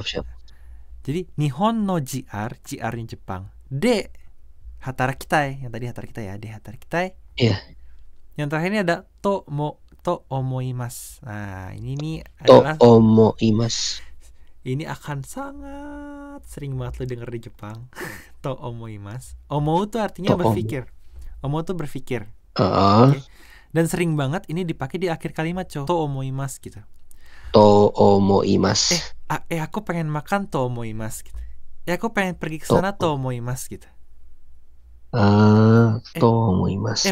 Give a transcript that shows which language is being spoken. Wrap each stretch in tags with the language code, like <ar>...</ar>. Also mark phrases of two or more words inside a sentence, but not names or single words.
<id>Jadi</id> <ja>日本のJR-</ja> <id>nya Jepang.</id> <ja>で働きたい,</ja> <id>yang tadi</id> <ja>働きたい ya, で働きたい.</ja> <id>Iya. Yang terakhir ini ada</id> <ja>と思います.</ja> <id>Nah, ini nih adalah</id> <ja>と思います.</ja> <id>Ini akan sangat sering banget lo denger di Jepang.</id> <ja>と思います.</ja> <id>Omou tuh artinya berpikir. Omou tuh berpikir. Okay? Dan sering banget ini dipakai di akhir kalimat,</id> <ja>と思います</ja> <id>gitu.</id> <ja>と思います.</ja> <id>Aku pengen makan</id> <ja>と思います</ja> <id>gitu. Aku pengen pergi ke sana</id> <ja>と思います</ja> <id>gitu.</id> <ja>と思います.</ja>